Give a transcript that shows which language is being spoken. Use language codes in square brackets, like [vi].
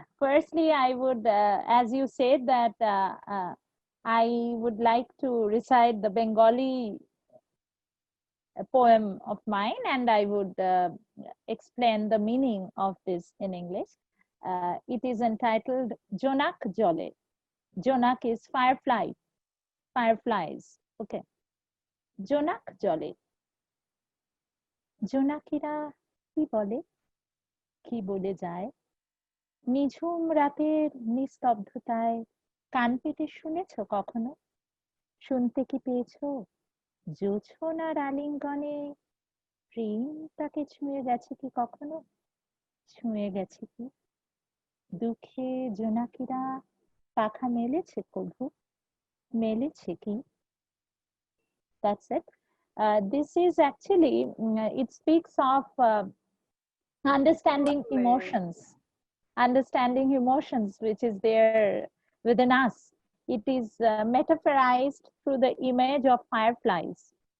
[en] Firstly, I would, as you said, that I would like to recite the Bengali poem of mine, and I would explain the meaning of this in English. It is entitled Jonak Jole. Jonak is firefly, fireflies. Okay. [bn] জোনাক জলে জোনাকিরা কি বলে, কি বলে যায়, নিঝুম রাতের নিস্তব্ধতায় কান পেতে শুনেছ কখনো, শুনতে কি পেয়েছো জোছনার আলিঙ্গনে প্রেম তাকে ছুঁয়ে গেছে কি কখনো, ছুঁয়ে গেছে কি দুঃখে জোনাকিরা পাখা মেলেছে কভু, মেলেছে কি? [en] That's it. This is actually, it speaks of understanding Lovely. emotions, understanding emotions which is there within us. It is metaphorized through the image of fireflies.